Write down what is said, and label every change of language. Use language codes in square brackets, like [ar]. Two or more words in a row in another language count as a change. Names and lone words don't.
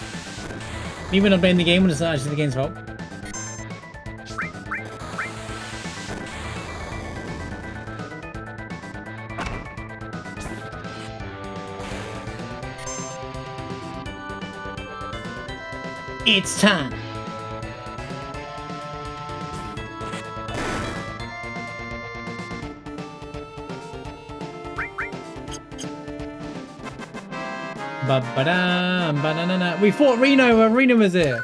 [en] Even when I'm playing the game when it's not actually the game's fault. It's time. Ba-ba-dam, ba-na-na-na. We fought Reno when Reno was here.